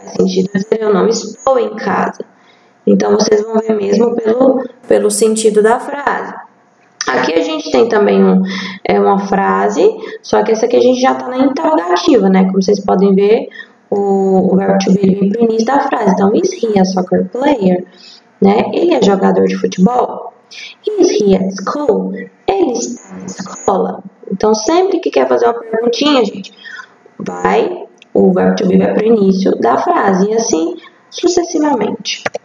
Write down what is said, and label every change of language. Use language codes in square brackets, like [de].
[pt] Faz sentido dizer eu não estou em casa. Então, vocês vão ver mesmo pelo sentido da frase. Aqui a gente tem também uma frase, só que essa aqui a gente já está na interrogativa, né? Como vocês podem ver, o verbo to be vem para o início da frase. Então, [en] is he a soccer player? [pt] Né? Ele é jogador de futebol? [en] Is he at school? [pt] Ele está na escola. Então, sempre que quer fazer uma perguntinha, gente, o verbo to be vai para o início da frase. E assim, sucessivamente.